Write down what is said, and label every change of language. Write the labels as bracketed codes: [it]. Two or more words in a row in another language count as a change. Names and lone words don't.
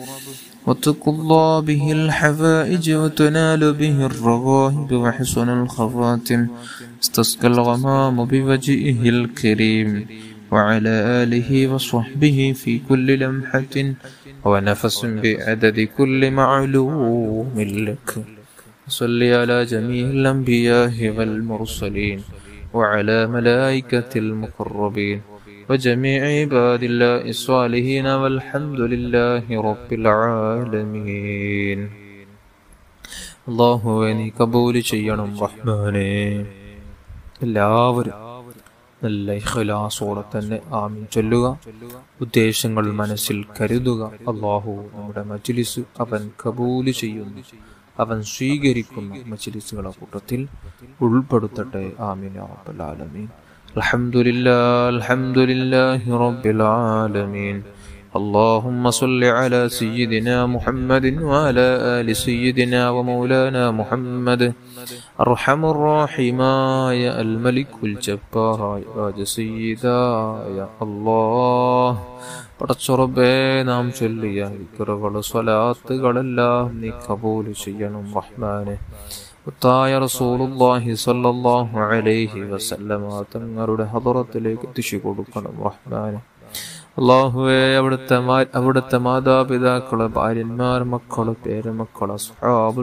[ar] وتقضى به الحوائج وتنال به الرغائب وحصن الخواتم استسقى الغمام بوجهه الكريم وعلى آله وصحبه في كل لمحة ونفس بعدد كل معلوم لك. صل على جميع الأنبياء والمرسلين وعلى ملائكة المقربين وجميع عباد الله الصالحين والحمد لله رب العالمين. [ml] അല്ലാഹുവേ നീ കബൂൽ ചെയ്യണം റഹ്മാനേ. എല്ലാവരും നല്ല ഇഖ്ലാസോടെ തന്നെ ആമീൻ ചൊല്ലുക. ഉദ്ദേശങ്ങൾ മനസ്സിൽ കരുതുക. അല്ലാഹു നമ്മുടെ മജ്ലിസ് അവൻ കബൂൽ ചെയ്യുന്നു, അവൻ സ്വീകരിക്കുന്ന മജ്ലിസുകളുടെ കൂട്ടത്തിൽ ഉൾപ്പെടുത്തട്ടെ. [ar] آمين يا رب العالمين. الحمد لله رب العالمين. اللهم صل على سيدنا محمد وعلى آل سيدنا ومولانا محمد أرحم الراحمين يا الملك الجبار يا سيدا يا الله. [ml] പടച്ചുറബേ, നാം ചൊല്ലിയ ദിക്റുകൾ സ്വലാത്തുകളെല്ലാം നീ കബൂൽ ചെയ്യണം റഹ്മാനെ. മുത്തായ [ar] رسول الله صلى الله عليه وسلم [ml] തങ്ങളുടെ ഹദറത്തിലേക്ക് എത്തിച്ചു കൊടുക്കണം റഹ്മാനെ. അല്ലാഹുവേ, അവിടുത്തെ മാതാപിതാക്കള്, ഭാര്യന്മാർ, മക്കള്, പേരമക്കള്, അസ്ഹാബുൽ